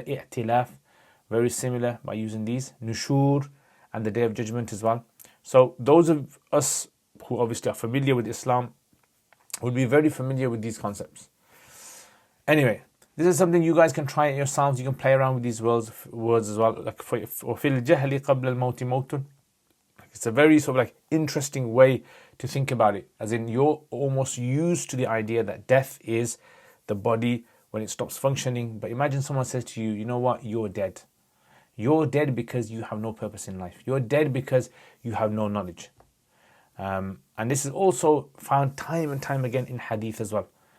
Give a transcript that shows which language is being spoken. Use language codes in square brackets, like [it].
[en] I'tilaf, very similar by using these. Nushur, and the day of judgment as well. So those of us who obviously are familiar with Islam would be very familiar with these concepts. Anyway, this is something you guys can try it yourselves. You can play around with these words as well. [ar] Like وَفِي الْجَهْلِ قَبْلَ الْمَوْتِ مَوْتٌ. [en] It's a very sort of like interesting way to think about it. As in, you're almost used to the idea that death is the body when it stops functioning. But imagine someone says to you, you know what, you're dead. You're dead because you have no purpose in life. You're dead because you have no knowledge. And this is also found time and time again in hadith as well.